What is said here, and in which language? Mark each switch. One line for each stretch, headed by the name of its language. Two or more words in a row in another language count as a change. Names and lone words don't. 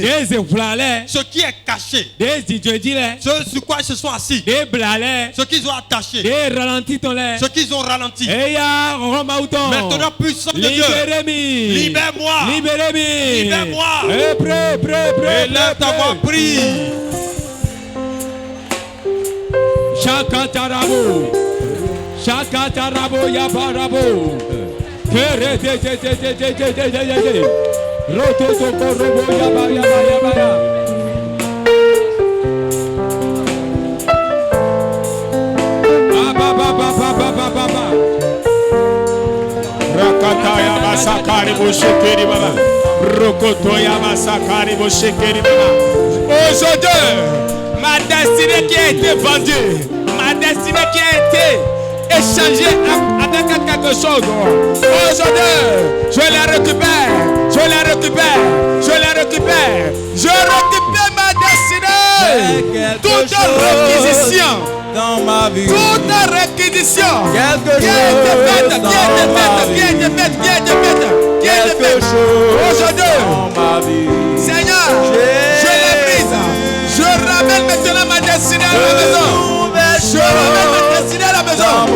French: Ce qui est caché, ce sur quoi ils se sont assis, ce qu'ils ont attaché, ce qu'ils ont ralenti. Maintenant, puissant de Dieu, libère-moi. Libère-moi. Et lève ta voix, prie. Shakatarabo yabarabo. Roto tokorobo yaba. Baba. Rakata yaba sakari boshekeri baba. Rokoto yaba sakari boshekeri baba. Aujourd'hui, ma destinée qui a été vendue, ma destinée qui a été échangée avec quelque chose. Aujourd'hui, je la récupère. Je récupère ma destinée. Toute réquisition dans ma vie. Toute réquisition qui a été faite. Aujourd'hui, Seigneur, je la brise. Je ramène maintenant ma destinée à la maison. Je ramène ma destinée à la maison.